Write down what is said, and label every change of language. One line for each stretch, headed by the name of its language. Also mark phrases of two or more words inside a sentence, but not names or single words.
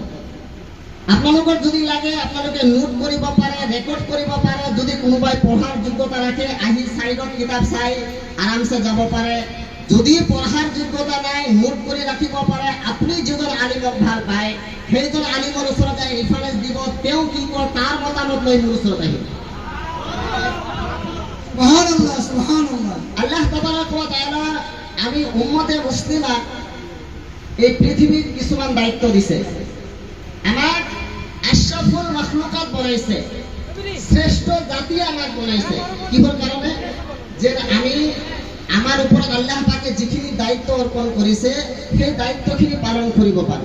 Assamese: আপোনালোকৰ যদি লাগে আপোনালোকে নোট কৰিব পাৰে, ৰেকৰ্ড কৰিব পাৰে। যদি কোনোবাই পঢ়াৰ যোগ্যতা ৰাখে আহি সাইডত কিতাপ চাই আৰামছে যাব পাৰে। যদি পঢ়াৰ যোগ্যতা নাই নোট কৰি ৰাখিব পাৰে। আপুনি যিজন আলিমক ভাল পায় সেইজন আলিমৰ ওচৰত ৰেফাৰেন্স দিব, তেওঁ কি কয় তাৰ মতামত লৈ মোৰ ওচৰত আহিব।
Arabic: سبحان الله، سبحان الله. الله تبارك وتعالى
Assamese: আমি উম্মতে মুসলিমা এই পৃথিবীত কিছুমান দায়িত্ব দিছে। আমাক
Arabic: أشرف المخلوقات
Assamese: বনাইছে, শ্রেষ্ঠ জাতি আমাক বনাইছে। কিহৰ কাৰণে? যে আমি আমাৰ ওপৰত আল্লাহ পাকে যিখিনি দায়িত্ব অৰ্পণ কৰিছে সেই দায়িত্বখিনি পালন কৰিব পাৰোঁ।